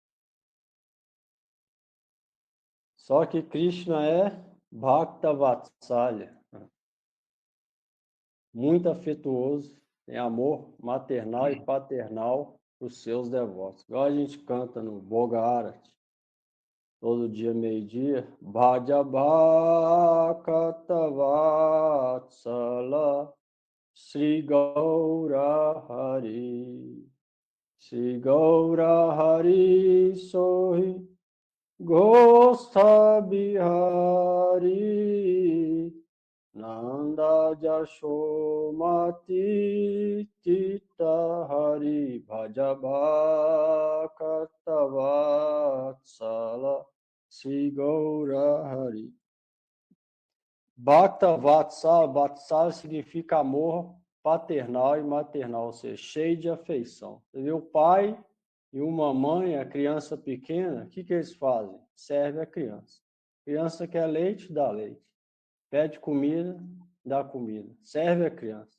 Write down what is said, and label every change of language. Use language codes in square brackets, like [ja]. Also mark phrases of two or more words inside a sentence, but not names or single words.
[pt] Só que Krishna é [sa] भक्त वात्सल्य, [pt] muito afetuoso, tem amor maternal e paternal para os seus devotos. Igual a gente canta no Boga Arati, todo dia, meio-dia, [bn] ভজ ভকত বৎসল শ্রী গৌর হরি, শ্রী গৌর হরি সোহি গোষ্ঠ বিহারী নন্দ যশোমতী চিত্ত হরি ভজ ভকত বৎসল শ্রী গৌর হরি. [sa] भक्त वत्सल, [pt] Vatsala significa amor paternal e maternal, ou seja, cheio de afeição. Você vê o pai e uma mãe, a criança pequena, o que eles fazem? Serve a criança. Criança quer leite, dá leite. Pede comida, dá comida. Serve a criança.